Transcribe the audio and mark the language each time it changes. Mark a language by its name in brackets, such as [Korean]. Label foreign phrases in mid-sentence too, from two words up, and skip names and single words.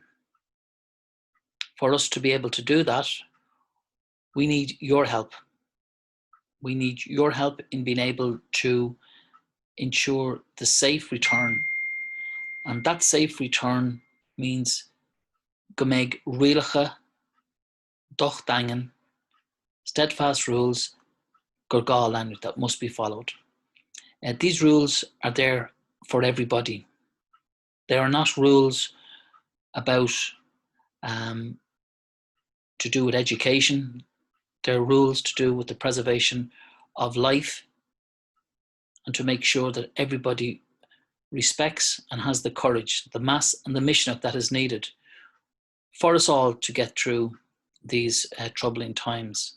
[English] For us to be able to do that, we need your help. We need your help in being able to ensure the safe return. And that safe return means [Irish] go mbeidh rialacha, dochdaingan, [English] steadfast rules [Irish] gur gá leanúint [English] that must be followed. These rules are there for everybody. They are not rules about to do with education. They're rules to do with the preservation of life and to make sure that everybody respects and has the courage, the mass and the mission that is needed for us all to get through these troubling times.